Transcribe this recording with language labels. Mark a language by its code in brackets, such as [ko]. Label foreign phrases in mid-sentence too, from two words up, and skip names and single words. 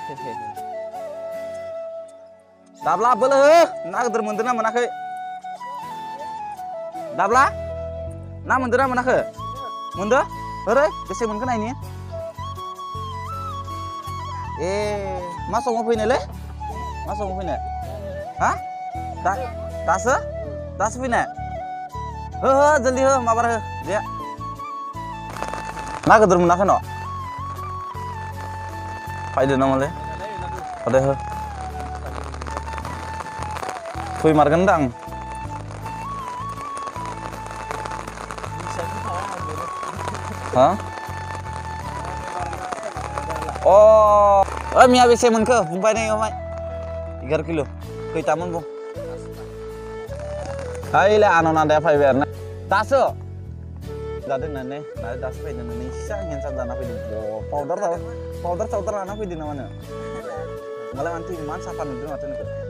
[brx] दाब्ला बोलो ना गिदिर मोनदों ना मोनाखै दाब्ला ना मोनदों ना मोनाखै मोनदों ओरै बेसे मोनखो नायनि मा समाव फैनायलै मा समाव फैनाय हा दासो फैनाय हो जल्दी हो माबार हो दे ना गिदिर मोनाखै न' फैदो नामालै दे हो फैमारगोन दां हा मिया बेसे मोनखो बुंबाय नै ओमफ्राय 11 किल' खैथामोन बुं हायले आनाव नादाया फैबाय आरोना दासो जादों होननानै दासो फैदों होननानै इसा हेन्साम जाना फैदों पाउडार लाना फैदों नामानो होमबालाय मानथि इमान साफा नुदों माथो नोंखौ